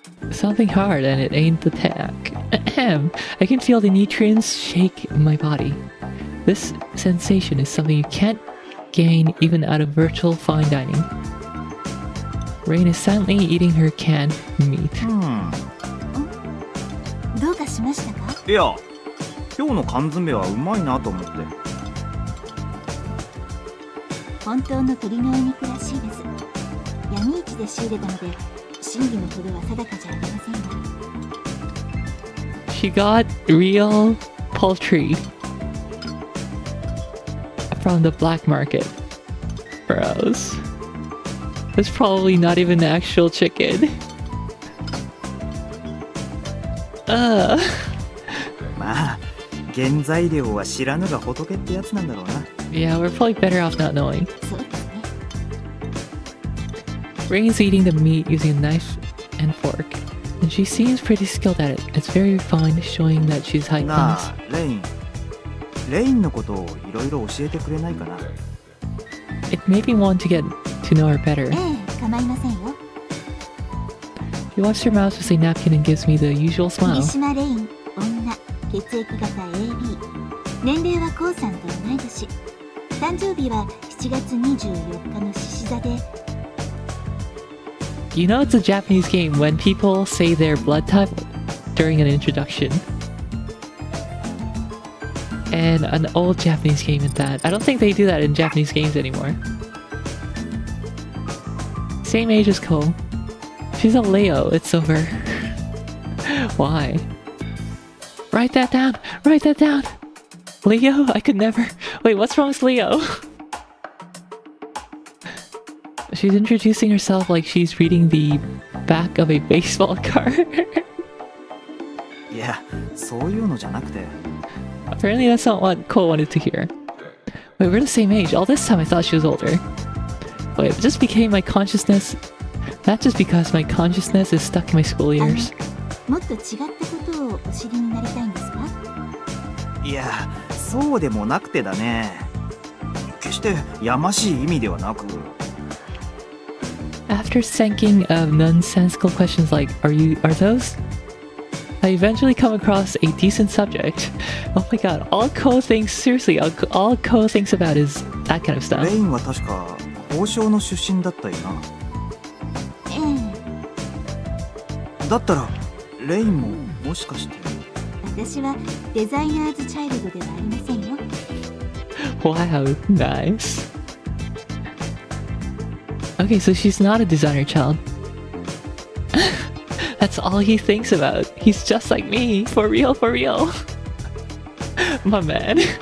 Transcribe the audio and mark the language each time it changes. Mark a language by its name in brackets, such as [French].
[English] Something hard and it ain't the tack. Ahem. I can feel the nutrients shake in my body. This sensation is something you can't gain even out of virtual fine dining. Rain is silently eating her canned meat. [Japanese] どうかしましたか？いや、今日の缶詰はうまいなと思って。本当の鶏のお肉らしいです。闇市で仕入れたので、真偽のほどは定かじゃありませんが。 [English] She got real poultry from the black market. Gross. It's probably not even actual chicken. Ugh. [Japanese] まあ、原材料は知らぬが仏ってやつなんだろうな。 [English] Yeah, we're probably better off not knowing. [Japanese] そうですね。 [English] Rain's eating the meat using a knife and fork, and she seems pretty skilled at it. It's very refined, showing that she's high [Japanese] な [English] class. [Japanese] あ、レイン。レインのことをいろいろ教えてくれないかな。 [English] It made me want to get to know her better. [Japanese] ええ、構いませんよ。 [English] She wipes her mouth with a napkin and gives me the usual [Japanese] 霧 [English] smile. [Japanese] 島レイン、女、血液型 AB。年齢はコウさんと同い年。誕生日は7月24日の獅子座で。 [English] You know it's a Japanese game when people say their blood type during an introduction. And an old Japanese game at that. I don't think they do that in Japanese games anymore. Same age as Cole. She's a Leo, it's over. Why? Write that down! Write that down! Leo? I could never... Wait, what's wrong with Leo? She's introducing herself like she's reading the back of a baseball card. [Japanese] いや、そういうのじゃなくて。 [English] Apparently that's not what Cole wanted to hear. Wait, we're the same age. All this time I thought she was older. Wait, it just became my consciousness... That's just because my consciousness is stuck in my school years. [Japanese] もっと違ったことをお知りになりたいんですか？いや、そうでもなくてだね。決してやましい意味ではなく。 [English] After thinking of nonsensical questions like, are those? I eventually come across a decent subject. Oh my god, all Ko thinks, seriously, all Ko thinks about is that kind of stuff. [Japanese] レインは確か宝生の出身だったよな。だったらレインももしかして。私はデザイナーズチャイルドではありませんよ。 [English] Wow, nice. Okay, so she's not a designer child. That's all he thinks about. He's just like me. For real, for real. My man.